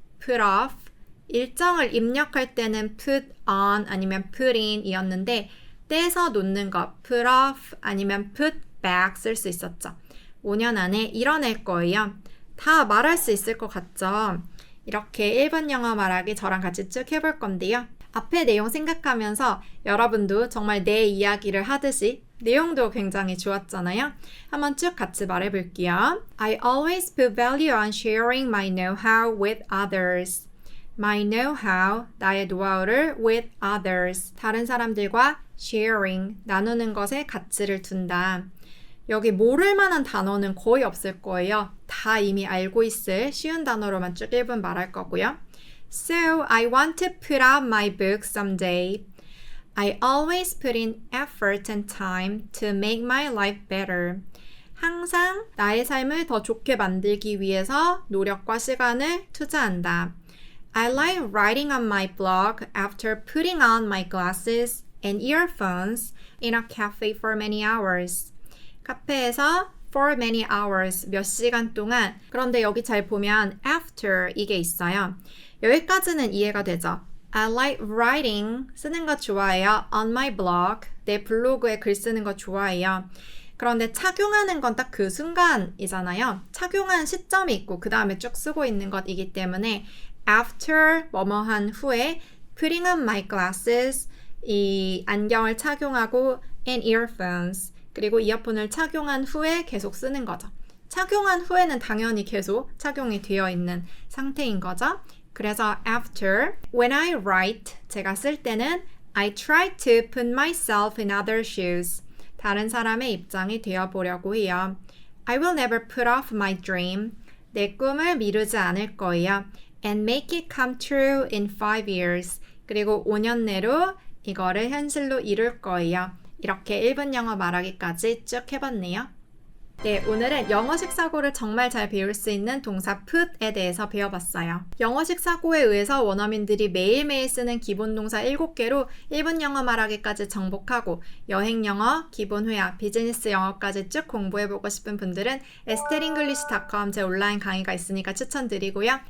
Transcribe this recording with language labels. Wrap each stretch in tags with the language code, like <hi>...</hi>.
<ko>put off, 일정을 입력할 때는 put on 아니면 put in 이었는데 떼서 놓는 거 put off 아니면 put back 쓸 수 있었죠. 5년 안에 이뤄낼 거예요. 다 말할 수 있을 것 같죠? 이렇게 1번 영어 말하기 저랑 같이 쭉 해볼 건데요. 앞에 내용 생각하면서 여러분도 정말 내 이야기를 하듯이 내용도 굉장히 좋았잖아요. 한번 쭉 같이 말해볼게요.</ko> <en>I always put value on sharing my know-how with others. My know-how,</en> <ko>나의 노하우를</ko> <en>with others.</en> <ko>다른 사람들과 sharing, 나누는 것에 가치를 둔다. 여기 모를 만한 단어는 거의 없을 거예요. 다 이미 알고 있을 쉬운 단어로만 쭉 1분 말할 거고요.</ko> <en>So, I want to put out my book someday. I always put in effort and time to make my life better.</en> <ko>항상 나의 삶을 더 좋게 만들기 위해서 노력과 시간을 투자한다.</ko> <en>I like writing on my blog after putting on my glasses and earphones in a cafe for many hours.</en> <ko>카페에서</ko> <en>for many hours,</en> <ko>몇 시간 동안. 그런데 여기 잘 보면 after 이게 있어요. 여기까지는 이해가 되죠?</ko> <en>I like writing,</en> <ko>쓰는 거 좋아해요.</ko> <en>On my blog,</en> <ko>내 블로그에 글 쓰는 거 좋아해요. 그런데 착용하는 건 딱 그 순간이잖아요. 착용한 시점이 있고 그 다음에 쭉 쓰고 있는 것이기 때문에 after 뭐뭐한 후에</ko> <en>putting on my glasses,</en> <ko>이 안경을 착용하고 and earphones, 그리고 이어폰을 착용한 후에 계속 쓰는 거죠. 착용한 후에는 당연히 계속 착용이 되어 있는 상태인 거죠. 그래서</ko> <en>after, when I write,</en> <ko>제가 쓸 때는</ko> <en>I try to put myself in other shoes.</en> <ko>다른 사람의 입장이 되어보려고 해요.</ko> <en>I will never put off my dream.</en> <ko>내 꿈을 미루지 않을 거예요.</ko> <en>And make it come true in 5 years.</en> <ko>그리고 5년 내로 이거를 현실로 이룰 거예요. 이렇게 1분 영어 말하기까지 쭉 해봤네요. 네, 오늘은 영어식 사고를 정말 잘 배울 수 있는 동사 put에 대해서 배워봤어요. 영어식 사고에 의해서 원어민들이 매일매일 쓰는 기본 동사 7개로 1분 영어 말하기까지 정복하고 여행 영어, 기본 회화, 비즈니스 영어까지 쭉 공부해보고 싶은 분들은 esteringlish.com 제 온라인 강의가 있으니까 추천드리고요.</ko>